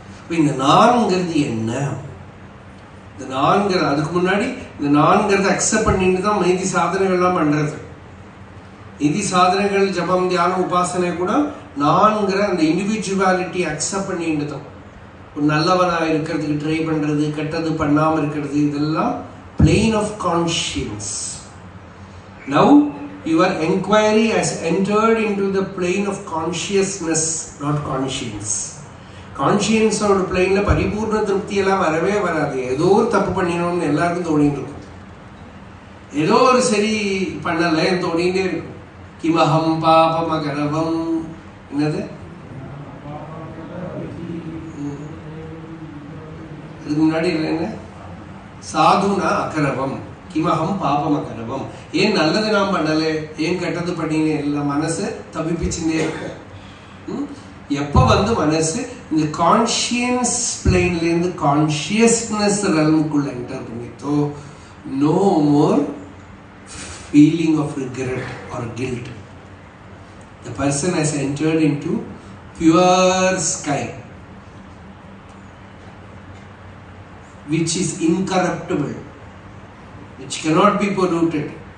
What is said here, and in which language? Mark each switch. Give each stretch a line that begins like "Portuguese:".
Tamil: இந்த நான்கிறது என்ன? இந்த நான்கிற, அதுக்கு முன்னாடி இந்த நான்கிறத அக்செப்ட் பண்ணிட்டு தான் மீதி சாதனைகள்லாம் பண்றது. மீதி சாதனைகள், ஜபம், தியானம், உபாசனை கூட நான்கிற அந்த இண்டிவிஜுவாலிட்டி அக்செப்ட் பண்ணிட்டு தான். ஒரு நல்லவனா இருக்கிறதுக்கு ட்ரை பண்றது, கெட்டது பண்ணாம இருக்கிறது, இதெல்லாம்
English: plane of conscience. Now your inquiry has entered into the plane of consciousness, not conscience.
Tamil: கான்சியன்ஸோட பிளேன்ல பரிபூர்ண திருப்தி எல்லாம் வரவே வராது. ஏதோ ஒரு தப்பு பண்ணினோம்னு எல்லாருக்கும் தோணிட்டு இருக்கும். ஏதோ ஒரு சரி பண்ணல தோணிட்டே இருக்கும்.
Sanskrit: கிமஹம் பாபம் அகரவம்,
Tamil: என்னது அதுக்கு முன்னாடி என்ன?
Sanskrit: சாதுனா அகரவம், கிமஹம் பாபம் அகரவம்.
Tamil: ஏன் நல்லது நாம் பண்ணல, ஏன் கெட்டது பண்ணினே இல்லை, மனசு தவிப்பிச்சுட்டே இருக்கு. எப்ப மனசு இந்த கான்ஷியஸ் பிளேன்ல இருந்து consciousness ரெல்முக்குள்ள enter பண்ணித்தோ,
English: No more feeling of regret or guilt. The person has entered into pure sky, which is incorruptible, which cannot be polluted.